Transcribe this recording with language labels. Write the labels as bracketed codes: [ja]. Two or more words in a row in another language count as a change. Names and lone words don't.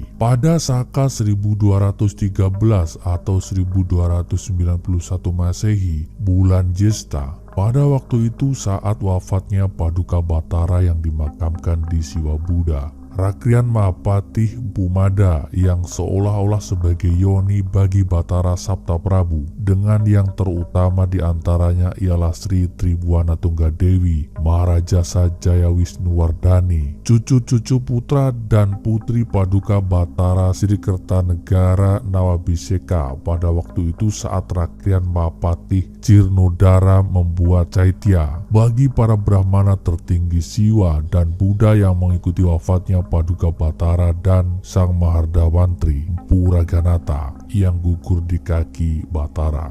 [id] Pada Saka 1213 atau 1291 Masehi, bulan Jesta, pada waktu itu saat wafatnya Paduka Batara yang dimakamkan di Siwa Buddha, Rakrian Mahapatih Bumada yang seolah-olah sebagai yoni bagi Batara Sabta Prabu, dengan yang terutama diantaranya ialah Sri Tribuana Tunggadewi, Maharajasa Jaya Wisnuwardani, cucu-cucu putra dan putri Paduka Batara Sri Kertanegara Nawabiseka pada waktu itu saat Rakrian Mahapatih Jirnodara membuat caitya bagi para Brahmana tertinggi Siwa dan Buddha yang mengikuti wafatnya Paduka Batara dan Sang Mahardawantri Puraganata yang gugur di kaki Batara.